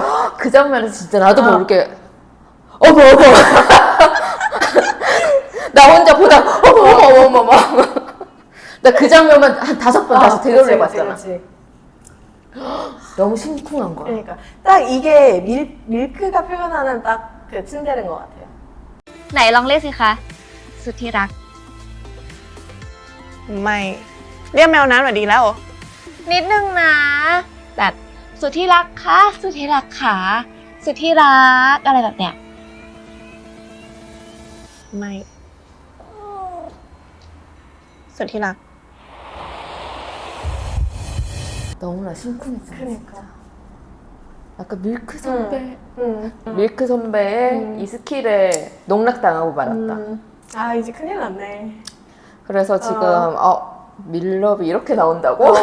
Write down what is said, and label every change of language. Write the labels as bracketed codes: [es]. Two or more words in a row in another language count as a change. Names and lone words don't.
[ko] 그 장면에서 진짜 나도 모르게 어머 나 혼자 보다 어머 나 그 장면만 한 5번 다시 되돌려봤잖아. 너무 심쿵한 거야. 그러니까 딱 이게 밀크가 표현하는 딱 그 츤데레인 것 같아요. [th] ไหนลองเรียกสิคะสุดที่รัก ไม่เรียกแมวน้ำหน่อยดีแล้ว นิดนึงนะแบบสุดที่รักคะสุดที่รักขาสุดที่รักอะไรแบบเนี้ย ไม่สุดที่รัก [ko] 너무나 심쿵했잖아. 그러니까. 약간 밀크 선배의 이 스킬에 농락당하고 말았다. 이제 큰일 났네. 그래서 지금 밀럽이 이렇게 나온다고?